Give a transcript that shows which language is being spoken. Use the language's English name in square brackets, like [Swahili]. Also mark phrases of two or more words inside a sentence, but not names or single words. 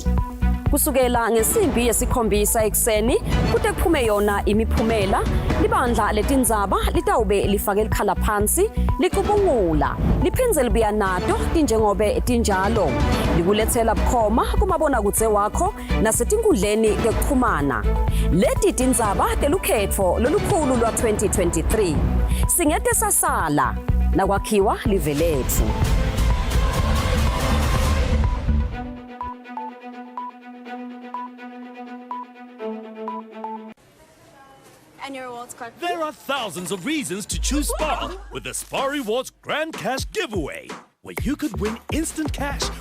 [Swati] Kusukela ngesimbi yesikhombisa ekseni kude kuphume yona imiphumela, libandla letindzaba litawube lifake likhala phansi licubungula liphindze libuya nato tinjengobe tinjalo likulethela bukhoma kumabonakudze wakho nasetinkundleni tekuchumana. Leti tindzaba telukhetfo lolukhulu lwa 2023 singete sasala nakwakhiwa live lethu. [English] And your rewards card. There are thousands of reasons to choose Spar with the Spar Rewards Grand Cash Giveaway, where you could win instant cash